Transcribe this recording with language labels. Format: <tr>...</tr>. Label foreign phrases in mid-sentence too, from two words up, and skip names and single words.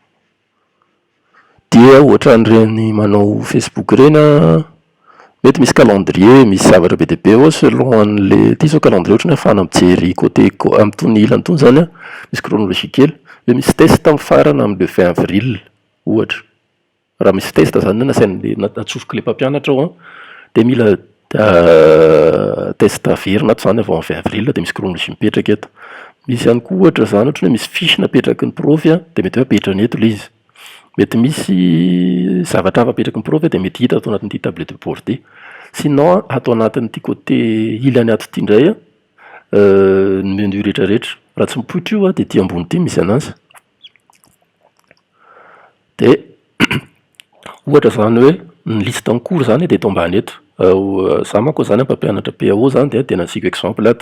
<mg>dia ohatran'ireny manao Facebook ireny mety misy calendrier misy zavatra be dia be ao selon an'le ity zao calendrier ohatra ny ahafahana mijery côté amin'itony ilany itony zany misy chronologie kely hoe misy test amin'ny farana amin'ny le 20 avril ohatra raha misy test zany nasain'le atsofoka le mpampianatra ao de mila test averina ato zany avao avy avril de misy chronologie mipetraka eto. Misy ihany koa ohatra zany ohatra hoe misy fiche napetraky ny profy de mety hoe apetrany eto le izy. Mety misy zavatra hafa apetraky ny profy de mety hita atao anatin'ity</mg> <fr>table de bord.</fr> <mg>Sinon atao anatin'ity côté ilany ato ity indray ny menu rehetrarehetra. Raha tsy mipoitra io de ity ambony ity misy anazy. De ohatra zany hoe ny liste ny cours zany de eto ambany eto. Za manko zany mpampianatra PAO zany de tena asiko exemple ato.</mg>